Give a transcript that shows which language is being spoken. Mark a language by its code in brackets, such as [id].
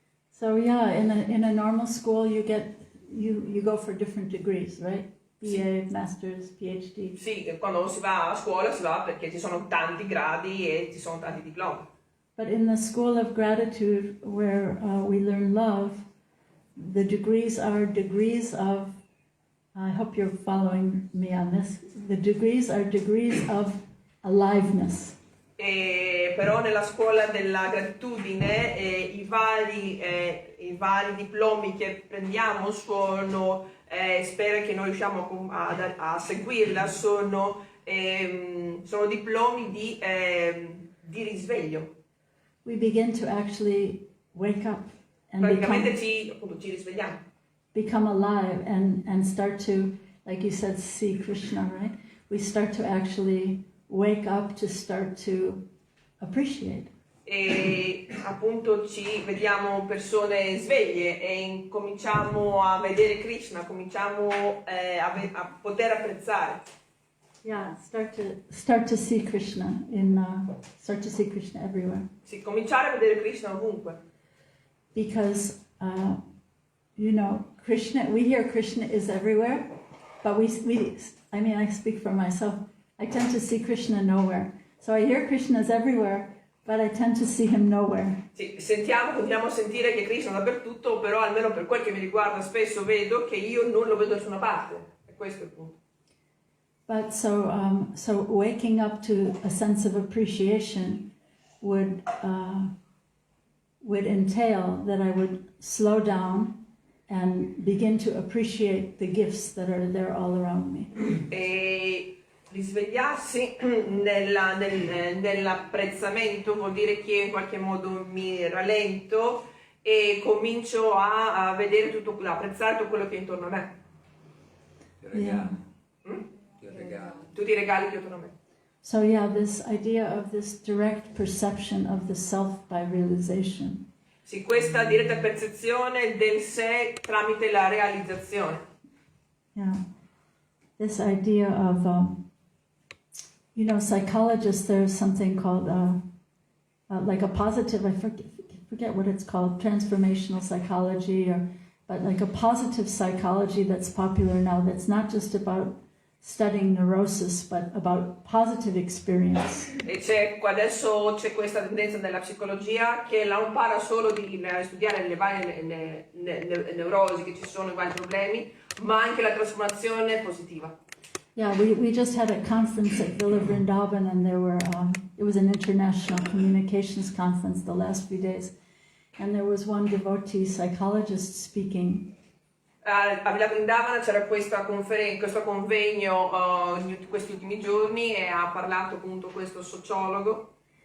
[en] So yeah, in a normal school you go for different degrees, right? BA, Masters, PhD. [it] Sì, quando si va a scuola si va perché ci sono tanti gradi e ci sono tanti diplomi. [en] But in the school of gratitude, where we learn love, the degrees are degrees of, I hope you're following me on this, the degrees are degrees of aliveness. [it] Però nella scuola della gratitudine i vari diplomi che prendiamo sono, spero che noi riusciamo a seguirla, sono diplomi di risveglio. [en] We begin to actually wake up and [it] praticamente ci risvegliamo. [en] Become alive and start to, like you said, see Krishna, right? We start to actually wake up, to start to appreciate. [it] E appunto ci vediamo persone sveglie e incominciamo a vedere Krishna, cominciamo a poter apprezzare. [en] Yeah, start to see Krishna start to see Krishna everywhere. [it] Sì, cominciare a vedere Krishna ovunque. [en] because, you know, Krishna, we hear Krishna is everywhere, but I mean, I speak for myself, I tend to see Krishna nowhere. So I hear Krishna is everywhere, but I tend to see him nowhere. [it] Sì, continuiamo a sentire che Krishna è dappertutto, però almeno per quel che mi riguarda spesso vedo che io non lo vedo da nessuna parte. E questo è il punto. [en] But so waking up to a sense of appreciation would entail that I would slow down and begin to appreciate the gifts that are there all around me. [it] E risvegliarsi nell'apprezzamento vuol dire che io in qualche modo mi rallento e comincio a vedere tutto, apprezzare tutto quello che è intorno a me. [en] Yeah. [it] Tutti i regali che ho intorno a me. [en] So yeah, this idea of this direct perception of the self by realization. [it] Sì, questa diretta percezione del sé tramite la realizzazione. [en] Yeah, this idea of, you know, psychologists, there's something called like a positive, I forget what it's called, transformational psychology, but like a positive psychology that's popular now, that's not just about studying neurosis, but about positive experience. [it] E adesso c'è questa tendenza nella psicologia che non parla solo di studiare le varie neurosi che ci sono, i vari problemi, ma anche la trasformazione positiva. [en] Yeah, we just had a conference at Villa Vrindavan, and there were it was an international communications conference the last few days, and there was one devotee psychologist speaking. [it] A Villa Vrindavana c'era questo convegno in questi ultimi giorni e ha parlato appunto questo sociologo.